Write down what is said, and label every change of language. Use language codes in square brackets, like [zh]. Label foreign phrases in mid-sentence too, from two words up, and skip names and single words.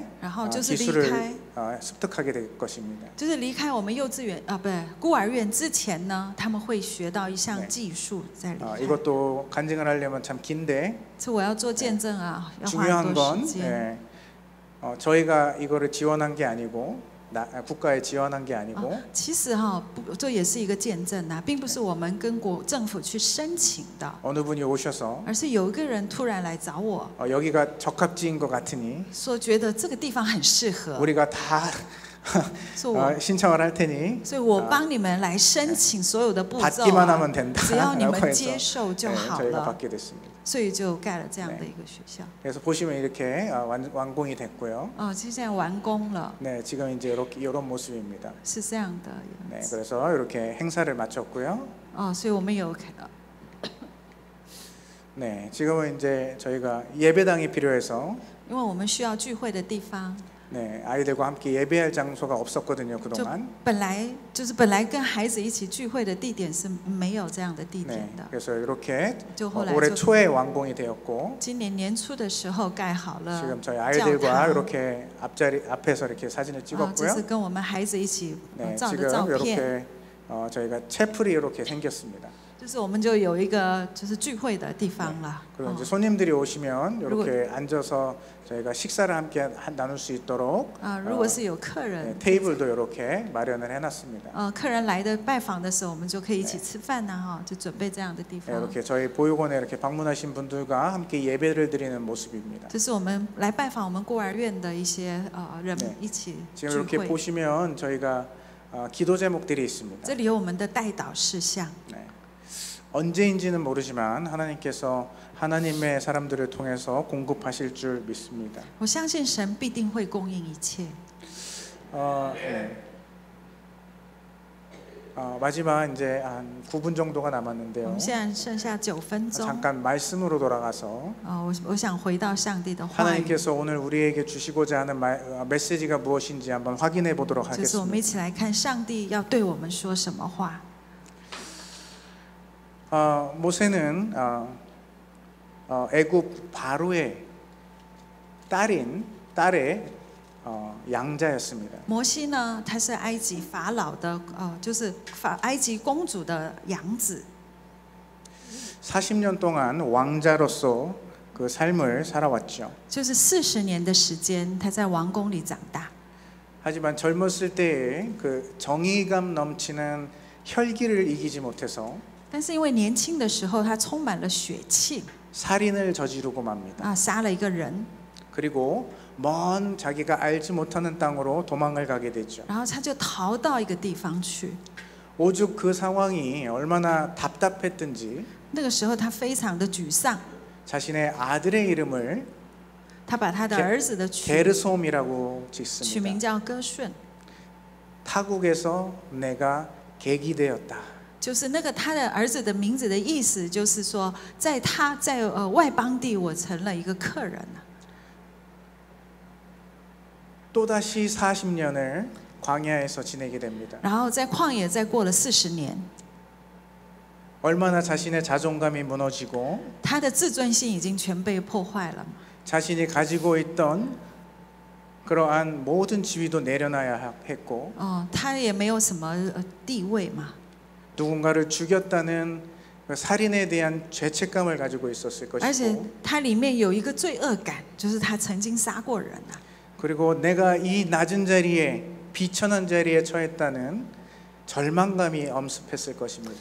[zh] 然后就是离 [ko] 기술을 [zh] 开， [ko] 습득하게 될 것입니다. [zh] 就是离开我们幼稚园不对，孤儿院之前呢，他们会学到一项技术再离开。 [ko] 이것도 간증을 하려면 참 긴데 [zh] 这我要做见证啊，要花 [ko] 중요한 [zh] 很多 [ko] 건 [zh] 时间。 [ko] 예, 저희가 이거를 지원한 게 아니고 국가에 지원한 게 아니고 [zh] 其实这也是一个见证啊，并不是我们跟政府去申请的， [ko] 어느 분이 오셔서 [zh] 而是有一个人突然来找我， [ko] 여기가 적합지인 것 같으니 [zh] 说觉得这个地方很适合， [ko] 우리가 다 [zh] 说我 [ko] 신청을 할 테니 [zh] 所以我帮你们来申请所有的步骤 [ko] 받기만 啊 하면 된다. [zh] 只要你 [ko] 라고 [zh] 们 [ko] 해서 [zh] 接受就 [ko] 네, [zh] 好 [ko] 저희가 [zh] 了， [ko] 받게 됐습니다. [zh] 所以就盖了这样的一个学校。 [ko] 그래서 보시면 이렇게 완공이 됐고요. [zh] 现在完工了， [ko] 네, 지금 이제 이런 모습입니다. [zh] 是这样的。 [ko] 네, 그래서 이렇게 행사를 마쳤고요. [zh] 所以我们有 [ko] 네, 지금은 이제 저희가 예배당이 필요해서 [zh] 因为我们需要聚会的地方， [ko] 네, 아이들과 함께 예배할 장소가 없었거든요, [zh] 就 [ko] 그동안. [zh] 本来跟孩子一起聚会的地点是没有这样的地点 [ko] 네, [zh] 的。 [ko] 그래서 이렇게 [zh] 就后来 [ko] 올해 [zh] 就 [ko] 초에 완공이 되었고 [zh] 今年年初的时候盖好了 [ko] 지금 저희 [zh] 教 [ko] 아이들과 [zh] 堂。 [ko] 이렇게 앞에서 이렇게 사진을 [zh] 这 [ko] 찍었고요. [zh] 是跟我们孩子一起 [ko] 네, [zh] 照的 [ko] 지금 [zh] 照片， [ko] 이렇게 저희가 채플이 이렇게 생겼습니다. [zh] 就是我们就有一个就是聚会的地方了。 [ko] 그리고 이제 손님들이 오시면 이렇게 앉아서 저희가 식사를 함께 나눌 수 있도록 [zh] 如果是有客人， [ko] 테이블도 이렇게 마련을 해놨습니다. [zh] 客人来的拜访的时候，我们就可以一起吃饭呐，就准备这样的地 [ko] 네, [zh] 方。 [ko] 이렇게 저희 보육원에 이렇게 방문하신 분들과 함께 예배를 드리는 모습입니다. [zh] 这是我们来拜访我们孤儿院的一些人 [ko] 네 [zh] 一起 [ko] 지금 [zh] 聚 [ko] 이렇게 [zh] 会。 [ko] 보시면 저희가 기도 제목들이 있습니다. [zh] 这里有我们的代祷事项。 [ko] 네. 언제인지는 모르지만 하나님께서 하나님의 사람들을 통해서 공급하실 줄 믿습니다. [zh] 我相信神必定会供应一切。 [ko] 네. 마지막 이제 한 9분 정도가 [zh] 我 [ko] 남았는데요. [zh] 们现在剩下9分钟。 [ko] 잠깐 말씀으로 돌아가서 [zh] 我想回到上帝的话语， [ko] 하나님께서 오늘 우리에게 주시고자 하는 메시지가 무엇인지 한번 확인해 보도록 [zh] 就是我们一 [ko] 하겠습니다. [zh] 起来看上帝要对我们说什么话。 [ko] 모세는 애굽 바로의 딸의 양자였습니다. [zh] 摩西呢，他是埃及法老的就是埃及公主的养子。 [ko] 40년 동안 왕자로서 그 삶을 살아왔죠. [zh] 就是40年的时间，他在王宫里长大。 [ko] 하지만 젊었을 때에 그 정의감 넘치는 혈기를 이기지 못해서 [zh] 但是因为年轻的时候，他充满了血气 [ko] 살인을 저지르고 맙니다. [zh] 杀了一个人， [ko] 그리고 먼 자기가 알지 못하는 땅으로 도망을 가게 되죠. [zh] 然后他就逃到一个地方去。 [ko] 오죽 그 상황이 얼마나 답답했든지 [zh] 那个时候他非常的沮丧， [ko] 자신의 아들의 이름을 [zh] 他把他的儿子的取 [ko] 게르솜이라고 [zh] 名 [ko] 짓습니다. [zh] 叫歌顺， [ko] 타국에서 내가 객이 되었다. [zh] 就是那个他的儿子的名字的意思，就是说在外邦地，我成了一个客人了。 [ko] 또다시 40년을 광야에서 지내게 됩니다. [zh] 然后在旷野再过了40年， [ko] 얼마나 자신의 자존감이 무너지고 [zh] 他的自尊心已经全被破坏了嘛， [ko] 자신이 가지고 있던 그러한 모든 지위도 내려놔야 했고 [zh] 他也没有什么地位嘛， [ko] 누군가를 죽였다는 그 살인에 대한 죄책감을 가지고 있었을 [zh] 而且 [ko] 것이고 [zh] 他里面有一个罪恶感，就是他曾经杀过人啊。 [ko] 그리고 내가 이 낮은 자리에 비천한 자리에 처했다는 절망감이 엄습했을 것입니다.